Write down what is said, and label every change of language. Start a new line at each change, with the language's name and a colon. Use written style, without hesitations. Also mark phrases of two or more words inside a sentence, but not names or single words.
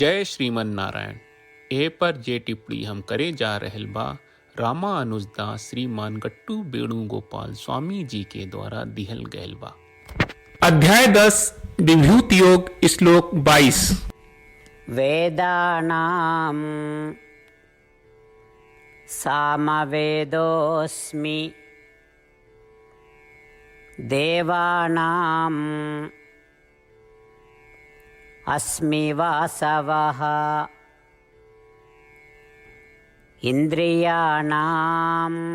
Bhojpuri: जय श्रीमन नारायण। ए पर जे टिप्पणी हम करे जा रहल बा रामानुजदास श्रीमान गट्टू वेणुगोपाल स्वामी जी के द्वारा दिहल गयल बा। अध्याय 10 विभूति योग श्लोक 22।
Sanskrit: वेदानां सामवेदोऽस्मि देवानां अस्मि वासवः इन्द्रियाणां